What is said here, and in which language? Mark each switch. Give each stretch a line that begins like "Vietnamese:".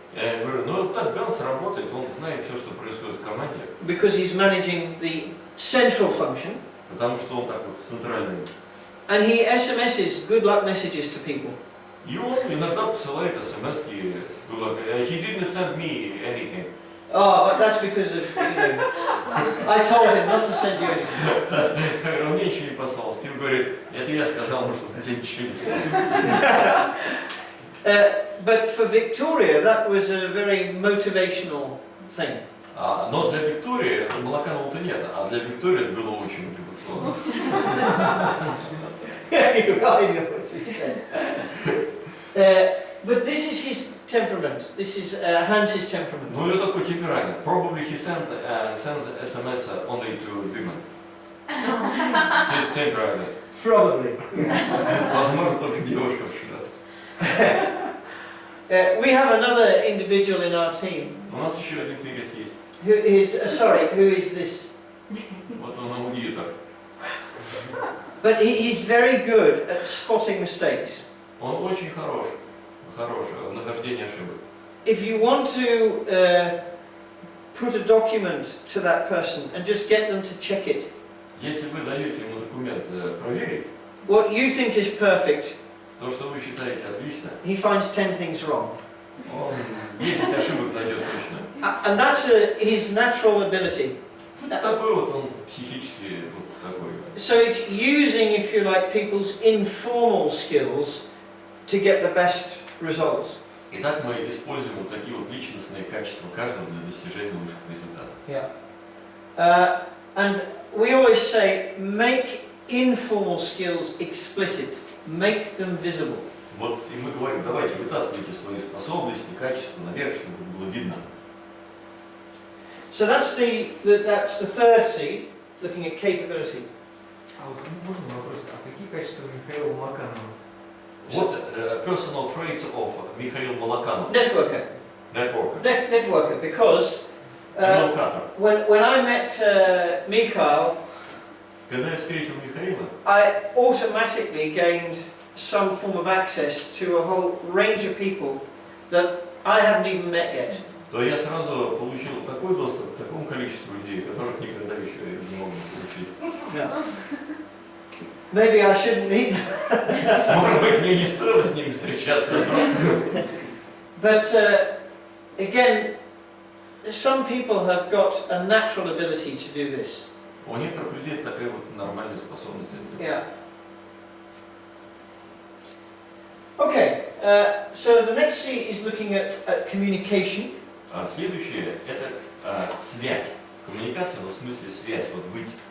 Russian: Я говорю: ну так Ганс работает, он знает все, что происходит в команде.
English: because he's managing the central function,
Russian: Потому что он так вот центральный.
English: and he SMSs good luck messages to people."
Russian: И он иногда посылает СМС-ки.
English: He didn't send me anything. Oh, but that's because of, you know, I told him not to send you anything.
Russian: Он мне ничего не послал. Стив говорит: это я сказал, ну что он тебе ничего не сказал.
English: But for Victoria, that was a very motivational thing.
Russian: Но для Виктории, это Молоканову-то нет, а для Виктории это было очень мотивационно.
English: I know what you said. But this is his temperament. This is Hans's temperament.
Russian: Ну и такой темперамент.
English: Probably he sends SMS only to women. His temperament. Probably.
Russian: Возможно, только девушкам шлет.
English: We have another individual in our team
Russian: У нас еще один перец есть.
English: who is, who is this?
Russian: Вот он аудитор.
English: But he's very good at spotting mistakes.
Russian: Он очень хорош в нахождении ошибок.
English: If you want to put a document to that person and just get them to check it,
Russian: Если вы даете ему документ проверить,
English: what you think is perfect,
Russian: то, что вы считаете отлично,
English: he finds 10 things wrong.
Russian: он 10 ошибок найдет точно.
English: And that's his natural ability.
Russian: Такой вот он психически вот такой.
English: So it's using, if you like, people's informal skills to get the best results.
Russian: Итак, мы используем вот такие вот личностные качества каждого для достижения лучших результатов.
English: Yeah. And we always say, make informal skills explicit, make them visible.
Russian: Вот и мы говорим: давайте вытаскивайте свои способности, качества наверх, чтобы было видно.
English: So that's the third C, looking at capability.
Russian: А вот можно вопрос, а какие качества Михаила Молоканова?
English: Вот personal traits of Михаил Молоканов. Networker. Networker, because when I met Mikhail,
Russian: Когда я встретил Михаила,
English: I automatically gained some form of access to a whole range of people that I haven't even met yet.
Russian: то я сразу получил такой доступ к такому количеству людей, которых никогда еще не мог получить.
English: No. Maybe I shouldn't meet them.
Russian: Может быть, мне не стоило с ними встречаться.
English: But again, some people have got a natural ability to do this.
Russian: У некоторых людей такая вот нормальная способность.
English: Yeah. Okay, so the next C is looking at communication.
Russian: А следующее – это связь. Коммуникация, но в смысле связь, вот быть.